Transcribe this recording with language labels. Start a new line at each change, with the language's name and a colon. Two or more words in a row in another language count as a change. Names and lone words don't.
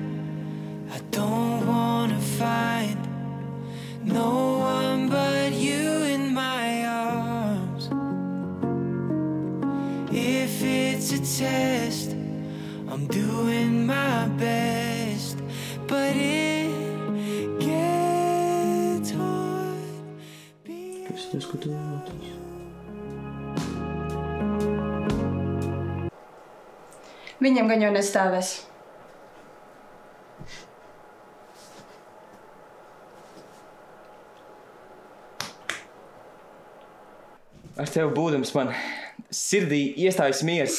English: I don't wanna find no one but you in my arms. If it's a test, I'm doing my best, but it gets hard.
Latvian: Tas tas, ko tu vēlētos. Viņam gan jau nestāvēs. Ar tevi būdams man sirdī iestājas miers.